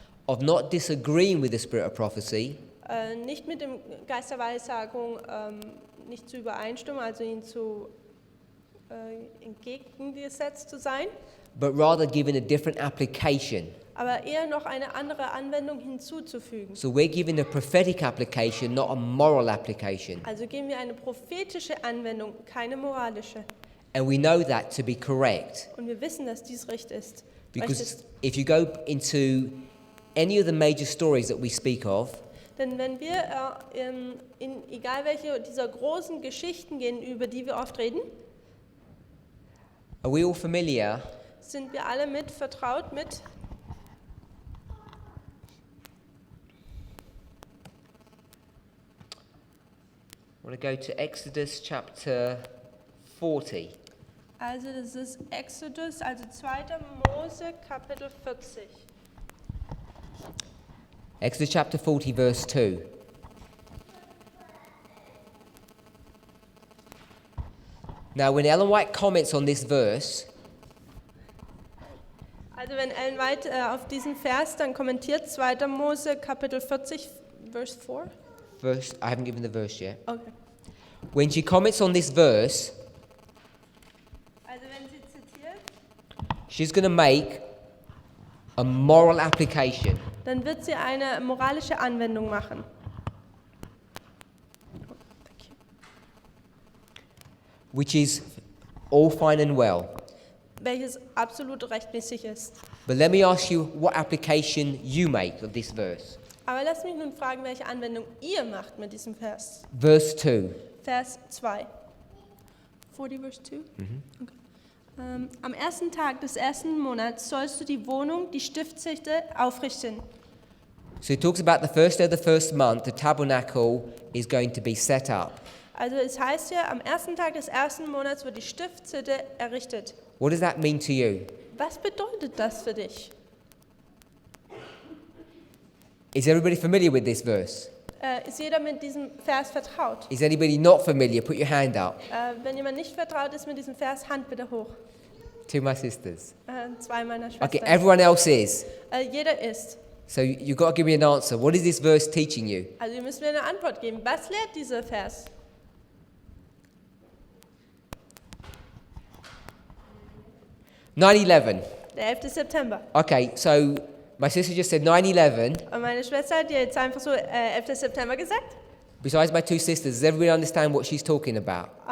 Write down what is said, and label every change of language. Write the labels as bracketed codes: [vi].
[en] of not disagreeing with the spirit of prophecy, [de] nicht mit dem Geist der Weissagung nicht zu übereinstimmen, also ihn zu entgegengesetzt zu sein, [en] but rather giving a different application. [de] aber eher noch eine andere Anwendung hinzuzufügen. [en] So we're giving a prophetic application, not a moral application. [de] Also geben wir eine prophetische Anwendung, keine moralische. [en] And we know that to be correct. [de] Und wir wissen, dass dies recht ist. Recht [en] Because [de] ist. [en] if you go into any of the major stories that we speak of, [de] Denn wenn wir in egal welche dieser großen Geschichten gehen, über die wir oft reden, [en] are we all familiar [de] sind wir alle vertraut mit. [en] I want to go to Exodus chapter 40. [de] Also das ist Exodus, also 2. Mose, Kapitel 40. [en] Exodus chapter 40, verse 2. Now, when Ellen White comments on this verse, [de] Also wenn Ellen White auf diesen Vers dann kommentiert, 2. Mose Kapitel 40, Vers 4. [en] I haven't given the verse yet. Okay. When she comments on this verse, [de] Also wenn sie zitiert, [en] she's going to make a moral application. [de] dann wird sie eine moralische Anwendung machen. [en] Oh, thank you. Which is all fine and well. [de] Welches absolut rechtmäßig ist. [en] But let me ask you what application you make of this verse. [de] Aber lasst mich nun fragen, welche Anwendung ihr macht mit diesem Vers. [en] Verse 2. [de] Vers 2. 40 Vers 2? Okay. Am ersten Tag des ersten Monats sollst du die Wohnung, die Stiftshütte, aufrichten. [en] So it talks about the first day of the first month, the tabernacle is going to be set up. [de] Also es heißt hier, am ersten Tag des ersten Monats wird die Stiftshütte errichtet. [en] What does that mean to you? [de] Was bedeutet das für dich? [en] Is everybody familiar with this verse? [de] Ist jeder mit diesem Vers vertraut? [en] Is anybody not familiar? Put your hand up. [de] Wenn jemand nicht vertraut ist mit diesem Vers, Hand bitte hoch. [en] To my sisters. [de] 2 meiner Schwestern. [en] Okay, everyone else is. [de] Jeder ist. [en] So you've got to give me an answer. What is this verse teaching you? [de] Also ihr müsst mir eine Antwort geben. Was lehrt dieser Vers? [en] (9/11). [de] Der 11. September. [en] Okay, so my sister just said 9/11. [de] Und meine Schwester hat jetzt einfach so 11. September gesagt. [en] Besides my two sisters, does everybody understand what she's talking about?